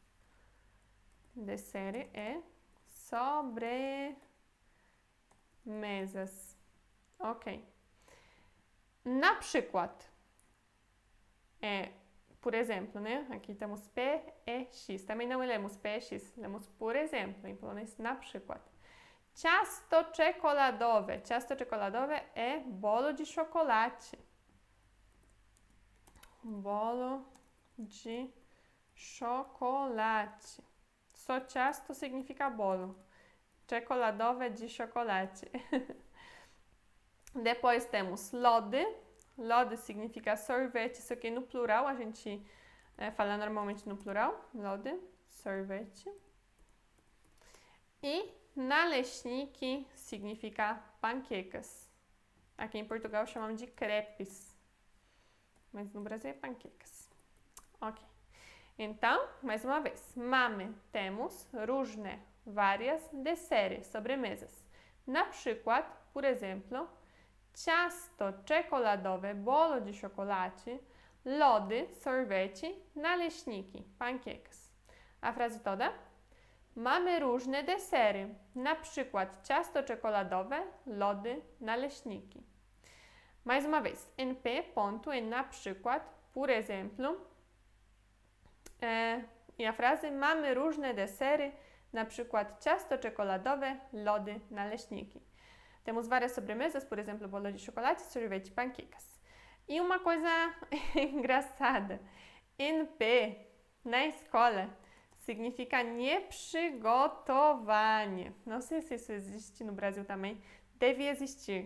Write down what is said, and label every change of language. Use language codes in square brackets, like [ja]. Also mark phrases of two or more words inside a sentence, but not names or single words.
[pt] Desery é sobremesas. Ok. [pl] Na przykład [pt] por exemplo, né? Aqui temos P e X. Também não lemos P e X, lemos por exemplo, em polonês [pl] na przykład. Ciasto czekoladowe. Ciasto czekoladowe [pt] é bolo de chocolate. Bolo de chocolate. Só ciasto significa bolo. czekoladowe de chocolate. Depois temos lody. Lody significa sorvete, isso aqui no plural, a gente fala normalmente no plural. Lody, sorvete. E naleśniki significa panquecas. Aqui em Portugal chamamos de crepes, mas no Brasil é panquecas. Ok. Então, mais uma vez, mamy temos różne, várias, desery, sobremesas. [pl] Na przykład, [pt] por exemplo, [pl] ciasto czekoladowe, [pt] bolo de chocolate, lody, sorvete, naleśniki, panquecas. A frase toda? [pl] Mamy różne desery, na przykład ciasto czekoladowe, lody, naleśniki. [pt] Mais uma vez, NP, ponto, e [pl] na przykład, [pt] por exemplo. I a frase [pl] mamy różne desery, na przykład ciasto czekoladowe, lody, naleśniki. [pt] Temos várias sobremesas, por exemplo, bolo de chocolate, sorvete e panquecas. E uma coisa engraçada, NP na escola significa nieprzygotowanie. Não sei se isso existe no Brasil também, deve existir.